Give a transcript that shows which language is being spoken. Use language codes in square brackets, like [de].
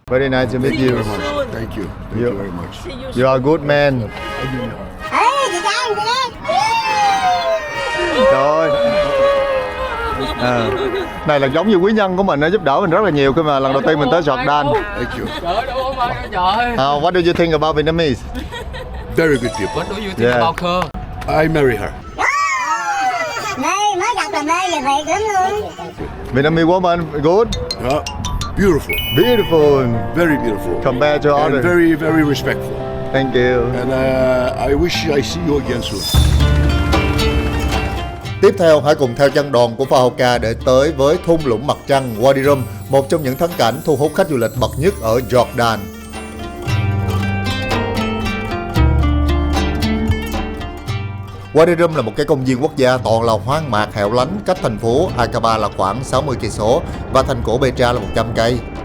[en] Very nice to meet you. Thank you. Thank you very much. You are a good man. [vi] Rồi. Này là giống như quý nhân của mình, nó giúp đỡ mình rất là nhiều khi mà lần đầu tiên mình tới Jordan. [en] Thank you. [vi] Trời đâu không ai trời. [en] What do you think about Vietnamese? Very good people. What do you think about her? I marry her. [vi] Mới gặp là mê về Việt lắm luôn. [en] Vietnamese woman, good? Beautiful. Beautiful. Very beautiful. Compared to And others. very, very respectful. Thank you. And I wish I see you again soon. [vi] Tiếp theo, hãy cùng theo chân đoàn của Fahoka để tới với thung lũng mặt trăng Wadi Rum, một trong những thắng cảnh thu hút khách du lịch bậc nhất ở Jordan. Wadi Rum là một cái công viên quốc gia toàn là hoang mạc hẻo lánh, cách thành phố Aqaba là khoảng 60 cây số và thành cổ Petra là 100 cây.